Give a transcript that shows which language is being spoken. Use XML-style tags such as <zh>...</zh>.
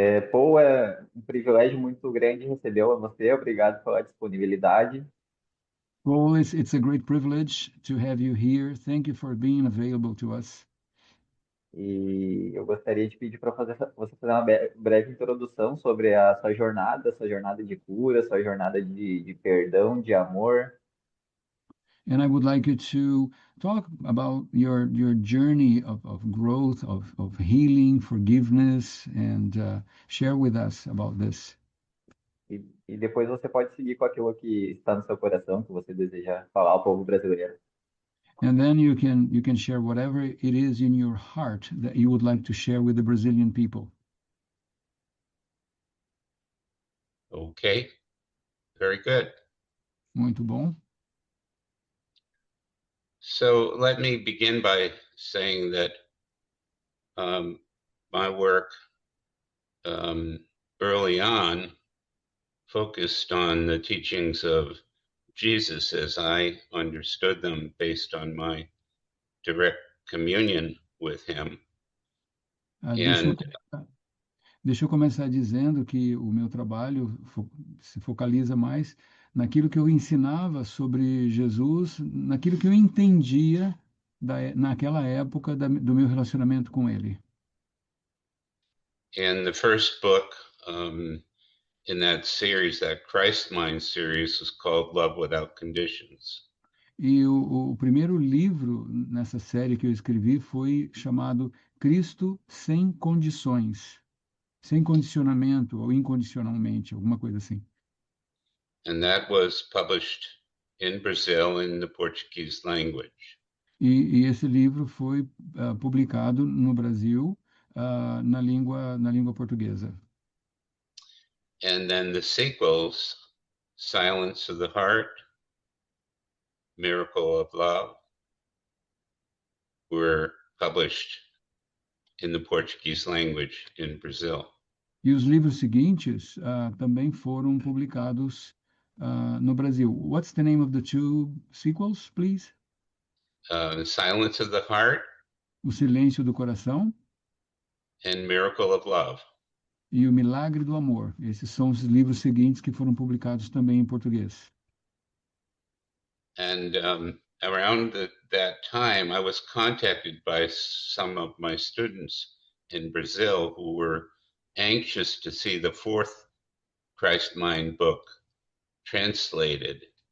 <pt>Paul, é um privilégio muito grande receber você. Obrigado pela disponibilidade.</pt> <en>Well, it's a great privilege to have you here. Thank you for being available to us.</en> <pt>E eu gostaria de pedir para você fazer uma breve introdução sobre a sua jornada de cura, sua jornada de perdão, de amor.</pt> <en>And I would like you to talk about your journey of growth, of healing, forgiveness, and share with us about this.</en> <pt>E depois você pode seguir com aquilo que está no seu coração, que você deseja falar ao povo brasileiro.</pt> <en>And then you can share whatever it is in your heart that you would like to share with the Brazilian people. Okay, very good.</en> <pt>Muito bom.</pt> <en>So let me begin by saying that my work early on focused on the teachings of Jesus as I understood them based on my direct communion with him. Ah, And</en> <pt>deixa eu começar dizendo que o meu trabalho se focaliza mais naquilo que eu ensinava sobre Jesus, naquilo que eu entendia naquela época do meu relacionamento com ele.</pt> <en>and the first book in that series, that Christ Mind series, was called Love Without Conditions.</en> <pt>E o primeiro livro nessa série que eu escrevi foi chamado Cristo sem condições, sem condicionamento ou incondicionalmente, alguma coisa assim.</pt> <en>And that was published in Brazil in the Portuguese language.</en> <pt>E esse livro foi publicado no Brasil, na língua portuguesa.</pt> <en>And then the sequels, Silence of the Heart, Miracle of Love, were published in the Portuguese language in Brazil.</en> <pt>E os livros seguintes também foram publicados no Brasil.</pt> <en>What's the name of the two sequels, please? Silence of the Heart</en> <pt>O Silêncio do Coração</pt> <en>and Miracle of Love.</en> <pt>e O Milagre do Amor. Esses são os livros seguintes que foram publicados também em português.</pt> <en>And around that time, I was contacted by some of my students in Brazil who were anxious to see the fourth Christ Mind book translated.</en>